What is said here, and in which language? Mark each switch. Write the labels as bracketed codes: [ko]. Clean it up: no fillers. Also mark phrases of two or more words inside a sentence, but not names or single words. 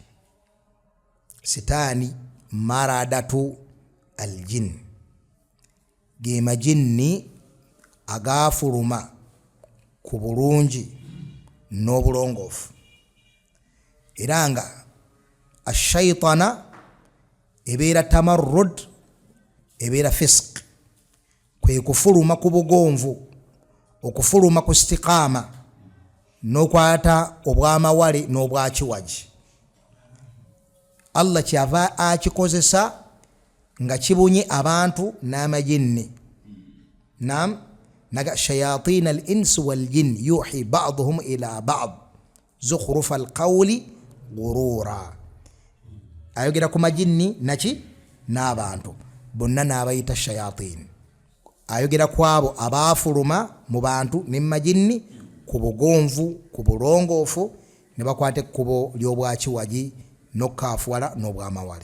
[lg] Sitaani [ar] مردة الجن, [lg] ge majinni agaafuluma ku bulungi n'obulongoofu, era nga ashaitana ebeera tamarrud, ebeera fisq, kwe kufuluma ku bugonvu, okufuluma ku istiqaama, n'okwata obwamawale n'obwakiwagi. Allah kyava akikozesa nga kibunye abantu n'amajinni. [ar] نعم، naga شياطين الإنس والجن يوحي بعضهم إلى بعض زخرف القول غرورا. [lg] Ayogera ku majinni naki n'abantu bonna n'abayita shayatin. Ayogera ku abo abaafuluma mu bantu ne majinni ku bugonvu, ku bulongoofu, ne bakwata ekkubo ly'obwakiwagi n'okaafuwala n'obwamawale.